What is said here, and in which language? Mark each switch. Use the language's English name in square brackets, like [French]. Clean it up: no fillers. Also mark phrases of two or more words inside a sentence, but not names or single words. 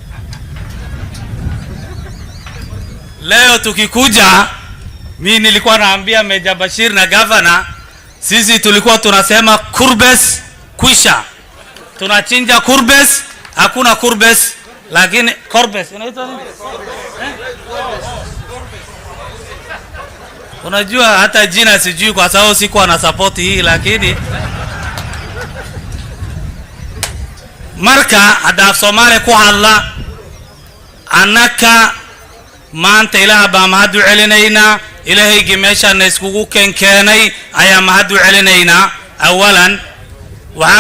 [Swahili] Leo tukikuja, mimi nilikuwa naambia Meja Bashir na governor, sisi tulikuwa tunasema kurbes kwisha, tunachinja kurbes, hakuna kurbes, lakini kurbes inaitwa nini? Unajua hata jina sijui kwa sababu sikuwa na support hii, lakini [Somali] marka hada Somali ku hadla annaka maanta ilaah baa mahad u celinaynaa ilaahaygi meeshaana iskugu keenay ayaa mahad u celinaynaa awalan waxaa